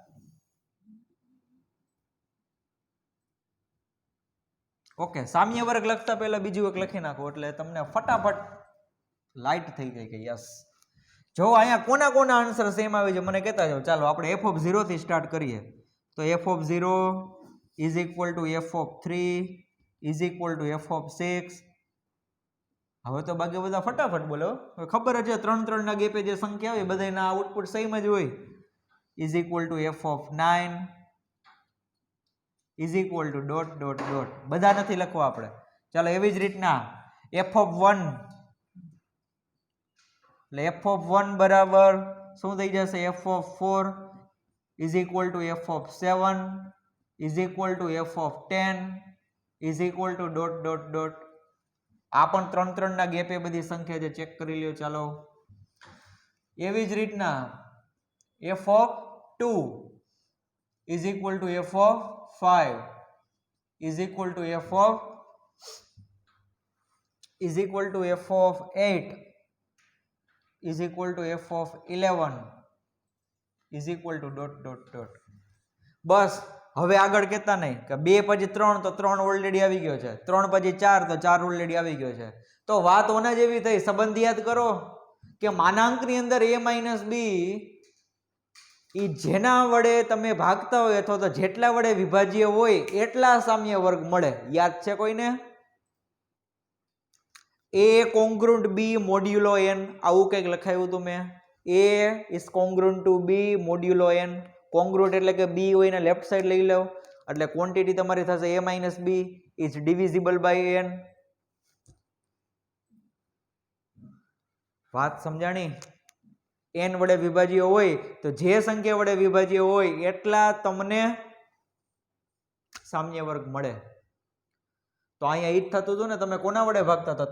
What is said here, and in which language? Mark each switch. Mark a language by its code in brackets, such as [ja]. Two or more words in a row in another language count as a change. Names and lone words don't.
[gu] ઓકે, સામ્ય વર્ગ લખતા પહેલા બીજું એક લખી નાખો એટલે તમને ફટાફટ લાઈટ થઈ જાય કે યસ. જો અહીંયા કોના કોના આન્સર સેમ આવે છે મને કહેતા જાઓ. ચાલો આપણે [en] f of 0 [gu] થી સ્ટાર્ટ કરીએ. [en] તો f of 0 is equal to f of 3 is equal to f of 6. [gu] હવે તો બાકી બધા ફટાફટ બોલો. ખબર જ છે 3 ના ગેપે જે સંખ્યા આવે બધાના આઉટપુટ સેમ જ હોય. [en] is equal to f of 9 is equal to ... [gu] બધા નથી લખવા આપણે. ચાલો એવી જ રીતના [en] f of 1 [gu] એટલે [en] f of 1 [gu] બરાબર શું થઈ જશે? [en] f of 4 is equal to f of 7 is equal to f of 10 is equal to ... [gu] આ પણ 3 ના ગેપે બધી સંખ્યા છે, ચેક કરી લ્યો. ચાલો એવી જ રીતના [en] f of 2 is equal to f of 5 is equal to f of 8 is equal to f of 11 is equal to ... [gu] બસ હવે આગળ કહેતા નહીં કે 2 પછી 3 તો 3 ઓલરેડી આવી ગયો છે, 3 પછી 4 તો 4 ઓલરેડી આવી ગયો છે. તો વાત ઓના જેવી થઈ. સંબંધ યાદ કરો કે માનાંકની અંદર a - b ઈ જેના વડે તમે ભાગતા હોય અથવા તો જેટલા વડે વિભાજ્ય હોય એટલા સામ્ય વર્ગ મળે. યાદ છે કોઈને? [en] a congruent b modulo n [gu] આવું કંઈક લખાયું હતું મેં. [en] a is congruent to b modulo n. [gu] congruent એટલે કે b હોય ને લેફ્ટ સાઈડ લઈ લો એટલે ક્વોન્ટિટી તમારી થશે [en] a - b is divisible by n. [gu] વાત સમજાણી? n વડે વિભાજ્ય હોય તો જે સંખ્યા વડે વિભાજ્ય હોય એટલા તમને સામ્ય વર્ગ મળે. તો અહીંયા ઈ જ થતું હતું ને, તમે કોના વડે ભાગતા હતા?